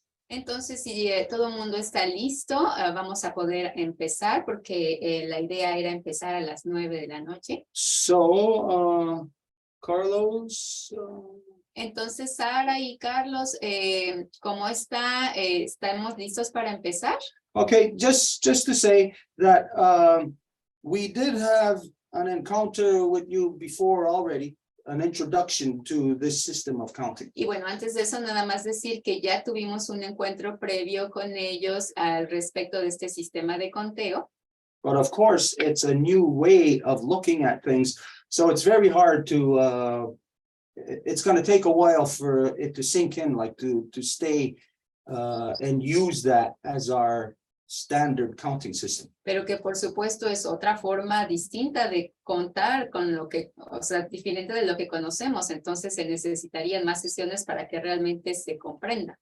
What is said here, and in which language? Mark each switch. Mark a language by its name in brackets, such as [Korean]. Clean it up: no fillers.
[Spanish] Entonces, si todo el mundo está listo, vamos a poder empezar porque la idea era empezar a las 9 de la noche. [English] So, Carlos. [Spanish] Entonces, Sara y Carlos, ¿cómo está? ¿Estamos listos para empezar? [English] Okay, just to say that we did have an encounter with you before already, an introduction to this system of counting. [Spanish] Y bueno, antes de eso, nada más decir que ya tuvimos un encuentro previo con ellos al respecto de este sistema de conteo. [English] But of course, it's a new way of looking at things. So it's very hard to, it's going to take a while for it to sink in, like to stay and use that as our standard counting system. [Spanish] Pero que por supuesto es otra forma distinta de contar con lo que, o sea, diferente de lo que conocemos. Entonces se necesitarían más sesiones para que realmente se comprenda.